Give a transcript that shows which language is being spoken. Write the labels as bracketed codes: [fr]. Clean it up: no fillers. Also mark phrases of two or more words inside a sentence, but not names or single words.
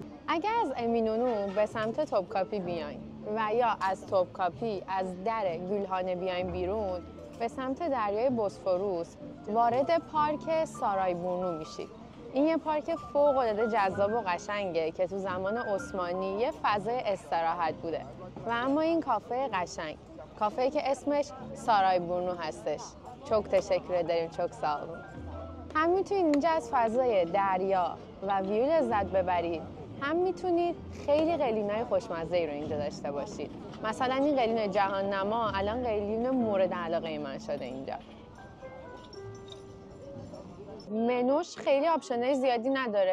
[fa] اگر از امینونو به سمت توپکاپی بیاین و یا از توپکاپی از در گülhane بیاین بیرون به سمت دریای بوسفوروس وارد پارک سارایبورنو میشید. این یه پارک فوق‌العاده جذاب و قشنگه که تو زمان عثمانی یه فضای استراحت بوده و اما این کافه قشنگ، کافه‌ای که اسمش سارایبورنو هستش. [tr] çok teşekkür ederim, çok sağ olun. [fa] هم میتونید اینجا از فضای دریا و ویو لذت ببرید، هم میتونید خیلی قلینای خوشمزه‌ای رو اینجا داشته باشید. مثلا این قلین جهان نما الان قلین مورد علاقه من شده اینجا. منوش خیلی آپشنای زیادی نداره.